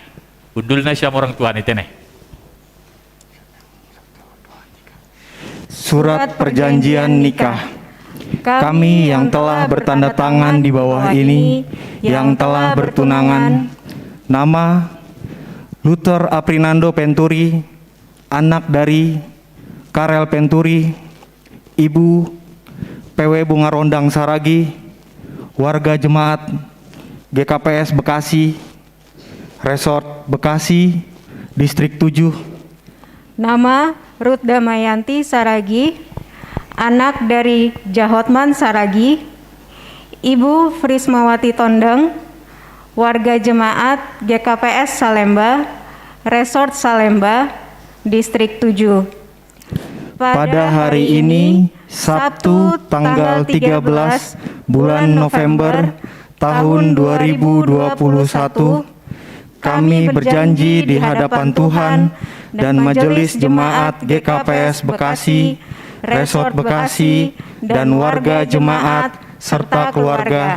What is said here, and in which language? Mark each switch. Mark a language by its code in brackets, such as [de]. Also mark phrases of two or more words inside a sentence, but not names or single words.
[bts] Undul nasyam orang tua ni teneh. [id] Surat perjanjian nikah. Kami yang telah bertanda tangan di bawah ini, yang telah bertunangan, nama Luther Afrinando Venturi, anak dari Karel Venturi, Ibu PW Bunga Rondang Saragi, warga jemaat GKPS Bekasi, Resort Bekasi, Distrik 7. Nama Ruth Damayanti Saragi, anak dari Jahotman Saragi, Ibu Frismawati Tondeng, warga jemaat GKPS Salemba, Resort Salemba, Distrik 7. Pada hari ini, Sabtu tanggal 13 bulan November tahun 2021, kami berjanji di hadapan Tuhan dan Majelis Jemaat GKPS Bekasi, Resort Bekasi, dan warga jemaat serta keluarga.